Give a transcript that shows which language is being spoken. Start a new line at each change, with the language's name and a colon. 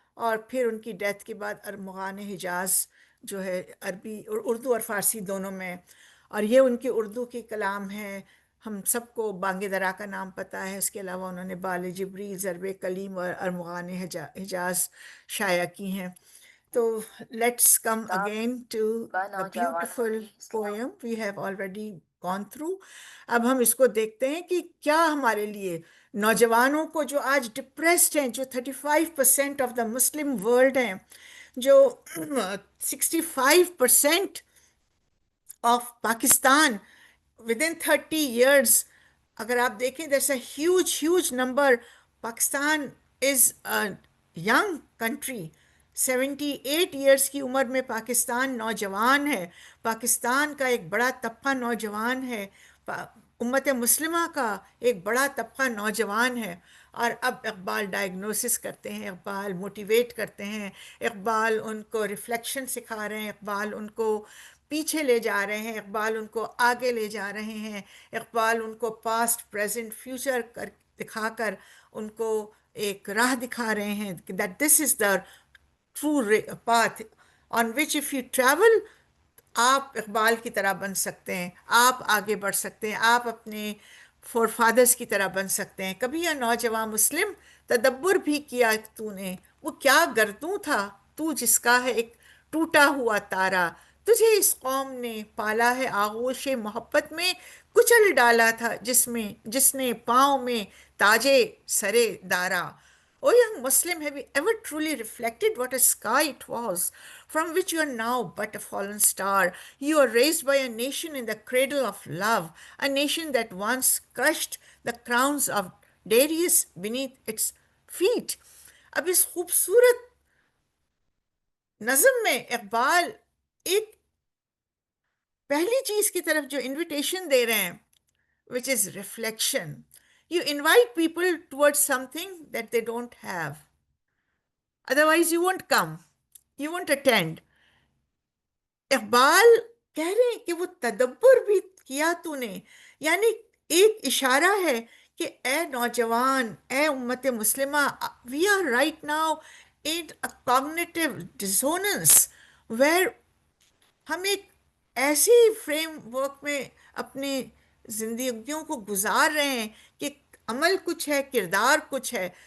Urdu: اور پھر ان کی ڈیتھ کے بعد ارمغان حجاز جو ہے عربی اور اردو اور فارسی دونوں میں، اور یہ ان کی اردو کی کلام ہے. ہم سب کو بانگ درا کا نام پتہ ہے، اس کے علاوہ انہوں نے بال جبریل، ضرب کلیم اور ارمغان حجاز شائع کی ہیں.
English: تو let's come again to the beautiful poem we have already gone through.
Urdu: اب ہم اس کو دیکھتے ہیں کہ کیا ہمارے لیے نوجوانوں کو جو آج ڈپریسڈ ہیں، جو 35%
English: of the Muslim world
Urdu: ہیں، جو 65% آف پاکستان
English: within 30 years،
Urdu: اگر آپ دیکھیں
English: there's a huge number. Pakistan is a young country.
Urdu: 78 years کی عمر میں پاکستان نوجوان ہے. پاکستان کا ایک بڑا طبقہ نوجوان ہے، امت مسلمہ کا ایک بڑا طبقہ نوجوان ہے. اور اب اقبال ڈائگنوسس کرتے ہیں، اقبال موٹیویٹ کرتے ہیں، اقبال ان کو ریفلیکشن سکھا رہے ہیں، اقبال ان کو پیچھے لے جا رہے ہیں، اقبال ان کو آگے لے جا رہے ہیں، اقبال ان کو پاسٹ پریزنٹ فیوچر دکھا کر ان کو ایک راہ دکھا رہے ہیں
English: that this is the true path on which if you travel
Urdu: آپ اقبال کی طرح بن سکتے ہیں، آپ آگے بڑھ سکتے ہیں، آپ اپنے فور فادرس کی طرح بن سکتے ہیں. کبھی یہ نوجوان مسلم تدبر بھی کیا تو نے، وہ کیا گردوں تھا تو جس کا ہے ایک ٹوٹا ہوا تارا، تجھے اس قوم نے پالا ہے آغوش محبت میں، کچل ڈالا تھا جس نے پاؤں میں تاجے سرے دارا.
English: O young Muslim, have you ever truly reflected what a sky it was, from which you are now but a fallen star? You are raised by a nation in the cradle of love, a nation that once crushed the crowns of Darius beneath its feet.
Urdu: اب اس خوبصورت نظم میں اقبال ایک پہلی چیز کی طرف جو انویٹیشن دے رہے ہیں
English: which is reflection. You invite people towards something that they don't have. Otherwise, you won't come. You won't attend.
Urdu: Iqbal کہہ رہے ہیں کہ وہ تدبر بھی کیا تو نے، یعنی ایک اشارہ ہے کہ اے نوجوان، اے امت مسلمہ،
English: we are right now in a cognitive dissonance where
Urdu: ہم ایک ایسی فریم ورک میں اپنی زندگیوں کو گزار رہے ہیں کہ عمل کچھ ہے، کردار کچھ ہے.